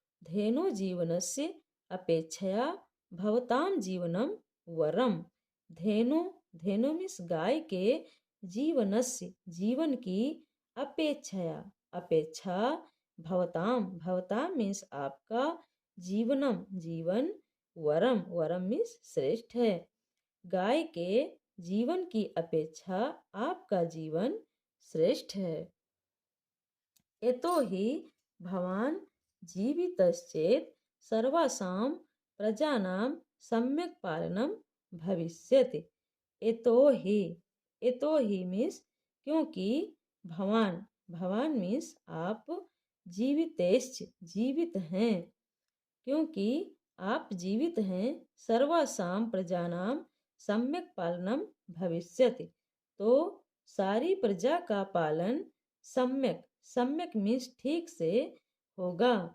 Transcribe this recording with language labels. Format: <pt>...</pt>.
<sa>धेनु जीवनस्य अपेक्षया भवताम जीवनम वरम,</sa> <hi>धेनु, धेनु मीन्स गाय के, जीवनस्य जीवन की, अपेक्षया अपेक्षा, भवताम, भवताम मीन्स आपका, जीवनम जीवन, वरम, वरम मीन्स श्रेष्ठ है। गाय के जीवन की अपेक्षा आपका जीवन श्रेष्ठ है।</hi> <sa>यतो हि भवान जीवितश्चेत् सर्वासां प्रजानां सम्यक् पालनम भविष्यति।</sa> <hi>यतो हि, यतो हि मीन्स क्योंकि, भवान, भवान मीन्स आप, जीवितेश्च जीवित हैं, क्योंकि आप जीवित हैं,</hi> <sa>सर्वासां प्रजानां सम्यक पालनम भविष्यति,</sa> <hi>तो सारी प्रजा का पालन सम्यक, सम्यक मीन्स ठीक से होगा।</hi>